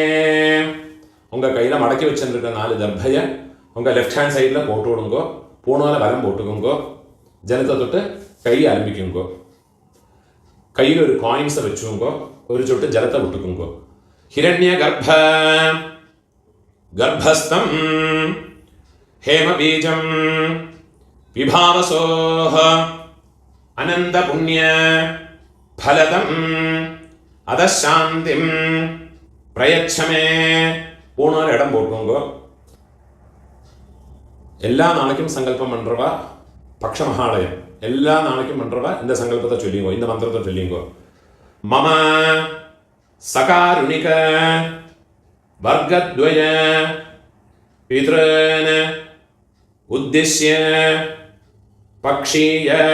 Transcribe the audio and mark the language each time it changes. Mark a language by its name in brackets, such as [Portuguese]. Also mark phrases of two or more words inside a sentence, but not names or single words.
[Tamil] உங்க கையில மடக்கி வச்சிருக்க 4 தர்பைய உங்க [English] left hand sideல [Tamil] போட்டு விடுங்கோ. பூணால வலம் போட்டுக்கோங்கோ. ஜலத்தை தொட்டு கை ஆரம்பிக்குங்கோ. கையில் ஒரு காயின்ஸை வச்சுக்கோங்கோ. ஒரு சொட்டு ஜலத்தை விட்டுக்குங்கோ. [Sanskrit] हिरण्यगर्भ गर्भस्थं हेमबीजं विभावसोः अनन्तपुण्य फलदं अदशान्तिं प्रयच्छमे. [Tamil] பூணால் இடம் போட்டுக்கோங்க. எல்லா நாளைக்கும் சங்கல்பம் பண்றவா பக்ஷ மகாலயம் எல்லா நாளைக்கும் பண்றவா இந்த சங்கல்பத்தை சொல்லிங்கோ. இந்த மந்திரத்தை சொல்லிங்கோ. [Sanskrit] मम सकारुणिक वर्गद्वय पितॄन् उद्दिश्य पक्षीय